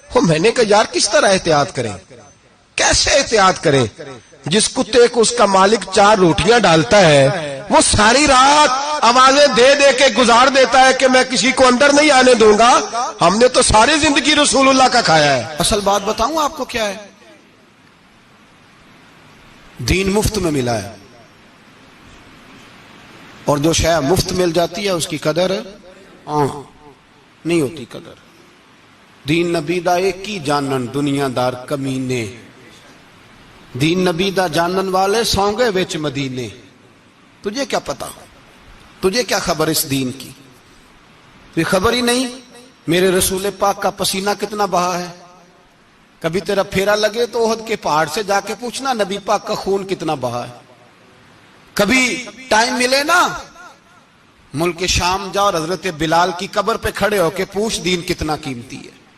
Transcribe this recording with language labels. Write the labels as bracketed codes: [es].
[ur] میں نے کہا یار کس طرح احتیاط کریں؟ کیسے احتیاط کریں؟ جس کتے کو اس کا مالک 4 روٹیاں ڈالتا ہے وہ ساری رات آوازیں دے دے کے گزار دیتا ہے کہ میں کسی کو اندر نہیں آنے دوں گا. ہم نے تو ساری زندگی رسول اللہ کا کھایا ہے. اصل بات بتاؤں آپ کو کیا ہے؟ دین مفت میں ملا ہے، اور جو شے مفت مل جاتی ہے اس کی قدر نہیں ہوتی. [pa] قدر دین نبی دا ایک ہی جانن دنیا دار کمینے، دین نبی دا جانن والے سونگے وچ مدینے. [ur] تجھے کیا پتا؟ تجھے کیا خبر اس دین کی؟ تجھے خبر ہی نہیں میرے رسول پاک کا پسینہ کتنا بہا ہے. کبھی تیرا پھیرا لگے تو احد کے پہاڑ سے جا کے پوچھنا نبی پاک کا خون کتنا بہا ہے. کبھی ٹائم ملے نا ملک شام جا اور حضرت بلال کی قبر پہ کھڑے ہو کے پوچھ دین کتنا قیمتی ہے.